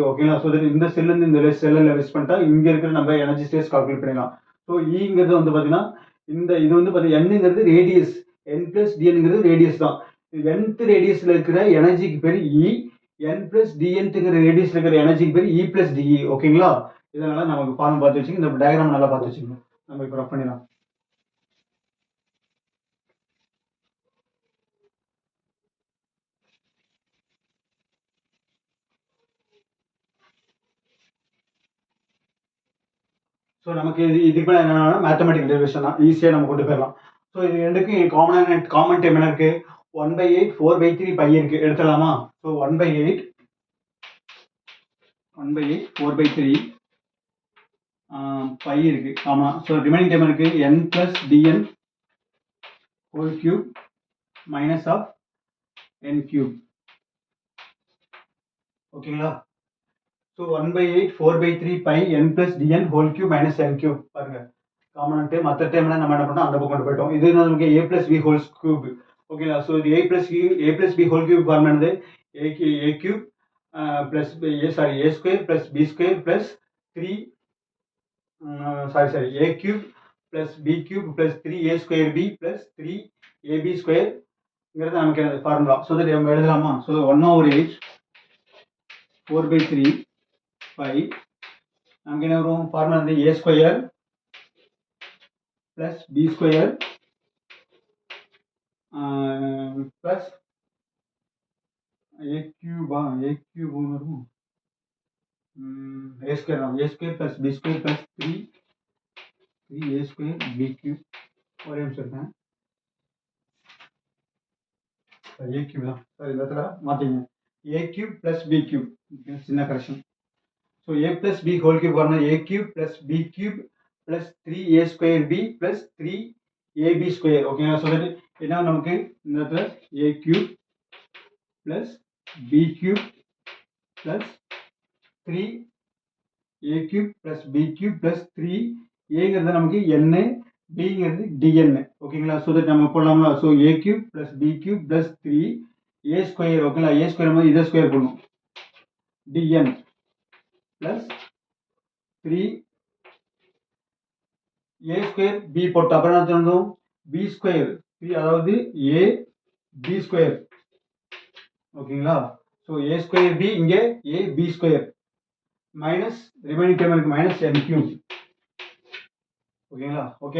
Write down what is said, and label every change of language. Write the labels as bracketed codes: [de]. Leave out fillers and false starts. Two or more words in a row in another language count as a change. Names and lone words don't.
[ta] ஓகேங்களா, ஸோ இந்த செல்லேருந்து இந்த செல்லில் வெஸ்ட் பண்ணிட்டா இங்கே இருக்கிற நம்ம [en] energy states calculate [ta] பண்ணிடலாம். ஸோ ஈங்கிறது வந்து பார்த்தீங்கன்னா இது வந்து பார்த்தீங்கன்னா என்னங்கிறது ரேடியஸ், [en] n plus dn [ta] ங்கிறது ரேடியஸ் தான். nth ரேடியஸில் இருக்கிற எனர்ஜிக்கு பேர் இ, [en] n plus dn [ta] ங்கிற ரேடியஸில் இருக்கிற எனர்ஜிக்கு பேர் [en] E plus dE. [ta] ஓகேங்களா, இதனால நமக்கு ஃபார்ம் பார்த்து வச்சுங்க, இந்த டயக்ராம் நல்லா பார்த்து வச்சுக்கணும். நம்ம இப்போ ரஃப் பண்ணிடலாம். ஸோ நமக்கு இதுக்கு மேலே என்னன்னா [en] mathematical derivation [ta] தான், ஈஸியாக நம்ம கொண்டு போயிடலாம். ஸோ இது ரெண்டுக்கும் [en] common time [ta] என்ன இருக்குது, 1/8 4/3 பை இருக்குது, எடுத்துடலாமா. ஸோ 1/8 4/3 பை இருக்குது. [en] ஆமாம், so remaining time இருக்குது n plus dn whole cube minus of n cube. ஓகேங்களா, so 1/8 4/3 pi n plus dn whole cube minus n cube. [ta] பாருங்க, [en] common time. [ta] மற்ற டைம்ல நம்ம என்ன பண்ணோம், அந்த பக்கம் கொண்டு போயிட்டோம். இது நமக்கு [en] a plus b whole cube. ஓகேங்களா, ஸோ இது a plus b whole cube ஃபார்ம் ஆனது a cube plus a square plus b square plus 3 a cube plus b cube plus 3a square b plus 3ab squareங்கிறது [ta] நமக்கு என்னது [en] ஃபார்முலா. so that [ta] நம்ம எழுதலாமா. [en] so 1/8 4/3 pi [ta] நமக்கு என்ன வரும், [en] ஃபார்முலா வந்து a square plus b square plus a cube வரும், a square plus b square plus 3a square b cube. [ta] ஒரே நிமிஷம் இருக்கேன், [en] a cube [ta] தான். சாரி, இந்த இடத்துல மாற்றிங்க, [en] a cube plus b cube. [ta] சின்ன கரெக்ஷன். [en] so a plus b whole cube வரணும், a cube plus b cube plus 3a square b plus 3ab square. ஓகேங்களா, so that [ta] என்ன நமக்கு இந்த இடத்துல [en] a cube plus b cube plus 3a cube plus b cube plus 3a நமக்கு n, bங்கிறது dn. ஓகேங்களா, so that [ta] நம்ம போடலாம்ல. [en] so a cube plus b cube plus 3a square. [ta] ஓகேங்களா, [en] a square [ta] மாதிரி இதை ஸ்கொயர் பண்ணணும், [en] dn plus 3a square b [ta] போட்டு அப்புறம் என்ன சொல்லணும், [en] b square 3, அதாவது a b square. ஓகேங்களா, so a square b, இங்கே a b square minus remaining time இருக்கு minus n cube. [ta] ஓகேங்களா, ஓகே.